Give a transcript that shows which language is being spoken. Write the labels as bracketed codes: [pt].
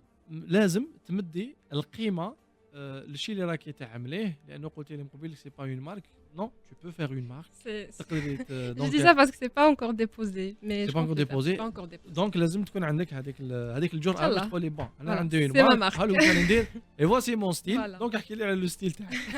[ar] لازم تمدي القيمه للشيء اللي راكي تعمليه، لانه قلتي لي من قبل سي با اون مارك. [fr] Non, tu peux faire une marque. Je dis ça parce que c'est pas encore déposé, mais c'est pas encore déposé. [ar] Donc لازم تكون عندك هذيك الجرأة باش تقولي بون انا عندي [fr] une marque [ar] حلو كان ندير [fr] et voici mon style. [ar] Donc احكي لي على لو ستيل تاعك.